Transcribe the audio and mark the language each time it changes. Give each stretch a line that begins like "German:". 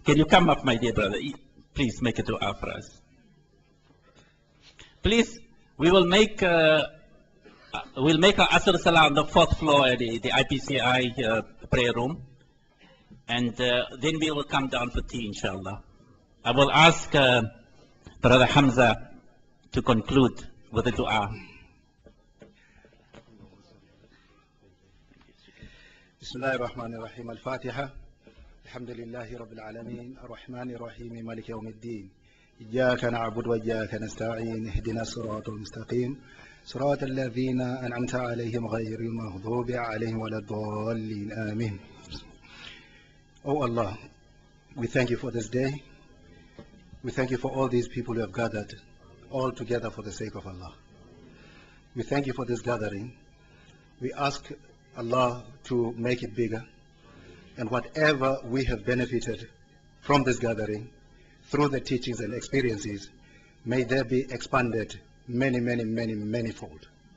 English: Can you come up, my dear brother? Please make a dua for us. Please, we will make our Asr Salah on the 4th floor at the IPCI prayer room. And then we will come down for tea, inshallah. I will ask Brother Hamza to conclude with a dua.
Arabic: بسم الله الرحمن الرحيم الفاتحة الحمد لله رب العالمين الرحمن الرحيم مالك يوم الدين إياك نعبد وإياك نستعين اهدنا الصراط المستقيم صراط الذين أنعمت عليهم غير المغضوب عليهم ولا الضالين آمين.
English: Oh Allah, we thank you for this day. We thank you for all these people who have gathered all together for the sake of Allah. We thank you for this gathering. We ask Allah to make it bigger, and whatever we have benefited from this gathering through the teachings and experiences, may they be expanded many fold.